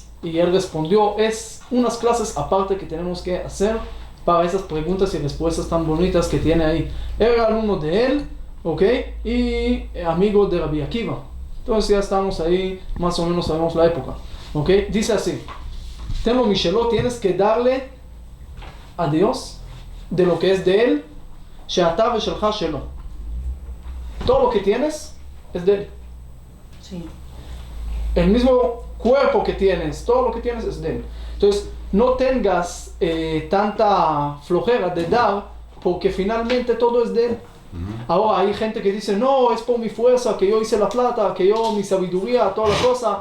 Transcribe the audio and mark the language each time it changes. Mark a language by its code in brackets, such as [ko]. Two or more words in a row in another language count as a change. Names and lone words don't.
[es] Y él respondió, es unas clases aparte que tenemos que hacer para esas preguntas y respuestas tan bonitas que tiene ahí. Era alumno de él, ¿ok? Y amigo de Rabbi Akiva. Entonces ya estamos ahí, más o menos sabemos la época, ¿ok? Dice así, [he] תן לו משלו, [es] tienes que darle a Dios de lo que es de él, [he] שאתה ושלך שלו. [es] Todo lo que tienes es de él. Sí. El mismo cuerpo que tienes, todo lo que tienes es de él. Entonces, no tengas tanta flojera de dar, porque finalmente todo es de él. Ahora hay gente que dice, no, es por mi fuerza, que yo hice la plata, que yo, mi sabiduría, toda la cosa.